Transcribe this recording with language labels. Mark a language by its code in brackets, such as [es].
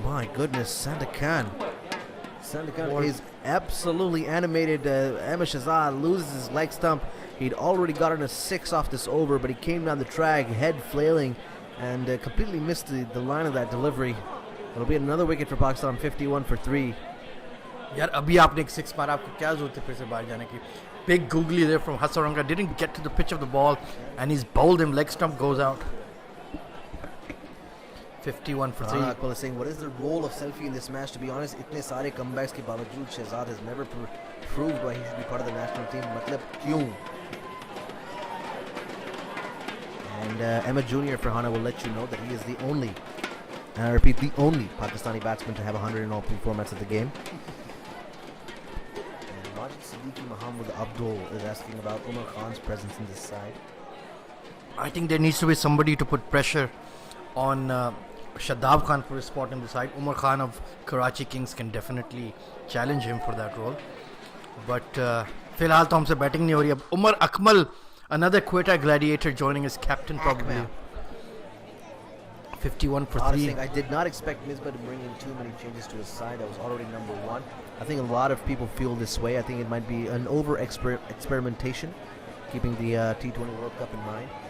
[en] My goodness, Sandakan. Sandakan is absolutely animated. Ahmed Shahzad loses his leg stump. He'd already gotten a 6 off this over, but he came down the track, head flailing, and completely missed the line of that delivery. It'll be another wicket for Pakistan, 51 for 3. [hi] यार अभी आपने एक 6 मारा, आपको क्या जरूरत है फिर से बाहर जाने की. [en] Big googly there from Hasaranga, didn't get to the pitch of the ball and he's bowled him, leg stump goes out. 51 for 3. Akmal is saying, what is the role of Selfie in this match? To be honest, [hi] itne sare comebacks ke bawajood [en] Shahzad has never proved why he should be part of the national team. [hi] Matlab kyun? [en] And Ahmed Jr. for Hana will let you know that he is the only, and I repeat, the only Pakistani batsman to have 100 in all formats of the game. Siddiqui Muhammad Abdul is asking about Umar Khan's presence in this side. I think there needs to be somebody to put pressure on Shadab Khan for his spot in the side. Umar Khan of Karachi Kings can definitely challenge him for that role. [hi] But फिलहाल तो हमसे batting नहीं हो रही. [en] अब Umar Akmal, another Quetta gladiator, joining as captain probably. 51 for 3. Honestly, I did not expect Misbah to bring in too many changes to his side. That was already number 1. I think a lot of people feel this way. I think it might be an experimentation, keeping the T20 World Cup in mind.